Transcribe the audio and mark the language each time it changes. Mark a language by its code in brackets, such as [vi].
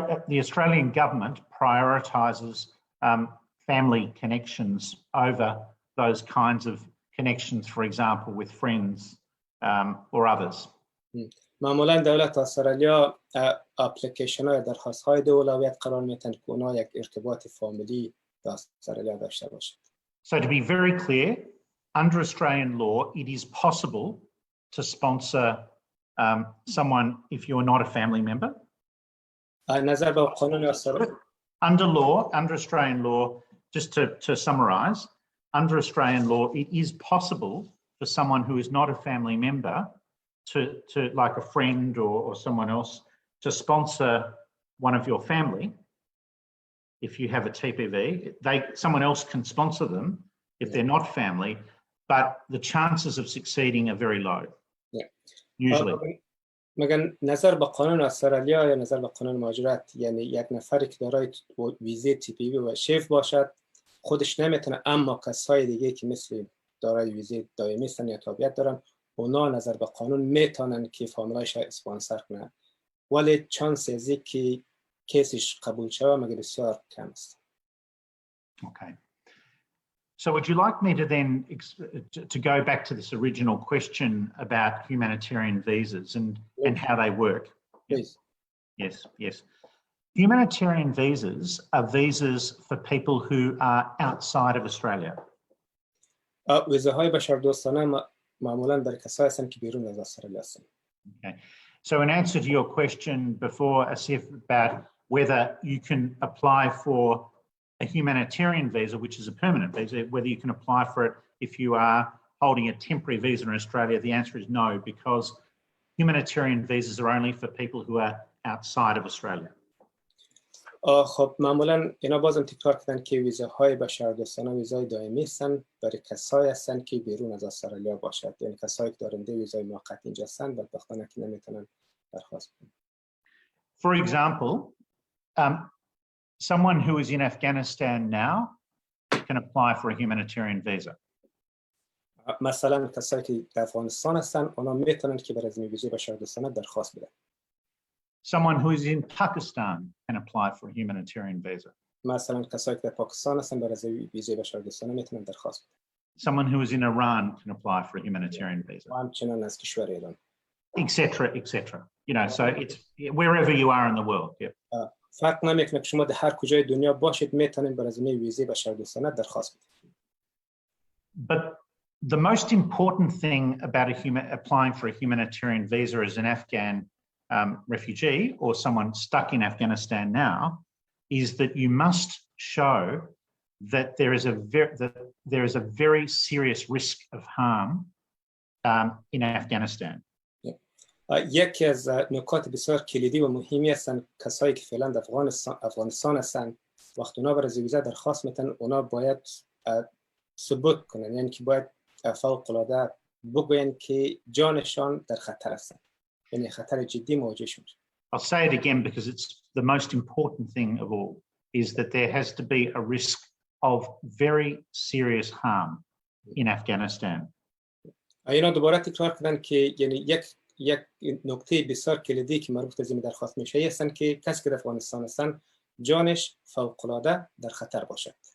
[en] The Australian government prioritizes family connections over those kinds of connections, for example, with friends or others. [fa] معمولا دولت استرالیا اپلیکیشن های درخواست های دو اولویت قرار میتن که اونا یک ارتباط فامیلی در استرالیا داشته باشد. [en] So to be very clear, under Australian law, it is possible to sponsor someone if you're not a family member. [fa] نظر به قانون استرالیا. [en] Under Australian law, just to summarise, under Australian law, it is possible for someone who is not a family member to like a friend or someone else to sponsor one of your family. If you have a TPV, someone else can sponsor them if they're not family, but the chances of succeeding are very low. Usually. [fa] مگن نظر به قانون استرالیا یا نظر به قانون مهاجرت یعنی یک نفری که دارای ویزه TPV و شیف باشد خودش نمیتونه اما کسای دیگه که مثل دارای ویزه دائمی هستن یا تابعیت دارن اونا نظر به قانون میتونن که فامیلایش اسپانسر کنن، ولی چانس ازی که کیسش قبول شوه مگه بسیار کم است. [en] Okay. So would you like me to then to go back to this original question about humanitarian visas and how they work? Please. Yes. Humanitarian visas are visas for people who are outside of Australia. [fa] ویزاهای بشردوستانه معمولا برای کسایی هستند که بیرون از استرالیا هستند. [en] Okay. So in answer to your question before, Asif, about whether you can apply for a humanitarian visa, which is a permanent visa, whether you can apply for it if you are holding a temporary visa in Australia, the answer is no, because humanitarian visas are only for people who are outside of Australia. [fa] خب معمولا اینا بازم تکرار کردن که ویزاهای بشردوستانه ویزای دائمی هستند برای کسایی هستند که بیرون از استرالیا باشد، یعنی کسایی که دارنده ویزای موقت اینجا هستند بدبختانه که نمیتونن درخواست کنن. [en] For example, someone who is in Afghanistan now can apply for a humanitarian visa. [fa] مثلا کسایی که در افغانستان هستند اونا میتونن که برای ویزای بشردوستانه درخواست بدن. [en] Someone who is in Pakistan can apply for a humanitarian visa. [fa] مثلا کسایی که در پاکستان هستن برای ویزای بشردوستانه میتونن درخواست بدن. [en] Someone who is in Iran can apply for a humanitarian visa. [fa] همچنین از کشور ایران. [en] etc. You know, so it's wherever you are in the world. Yeah. [fa] فرق نمیکنه که شما در هر کجای دنیا باشید میتونید برای ویزای بشردوستانه درخواست بدید. [en] But the most important thing about applying for a humanitarian visa as an Afghan refugee or someone stuck in Afghanistan now is that you must show that there is a very serious risk of harm in Afghanistan. [fa] یکی از نکات بسیار کلیدی و مهمی هستند کسایی که فعلا در افغانستان هستند وقتی اونا برای ویزا درخواست میتن اونا باید ثبوت کنن، یعنی که باید فوق العاده بگوین که جانشان در خطر است، یعنی خطر جدی مواجه شد. [en] I'll say it again because it's the most important thing of all is that there has to be a risk of very serious harm in Afghanistan. [fa] اینا دوباره تکرار کردن که یعنی یک نکته بسیار کلیدی که مربوط به زمین درخواست میشه هستن که کسی که در افغانستان هستن جانش فوق العاده در خطر باشد.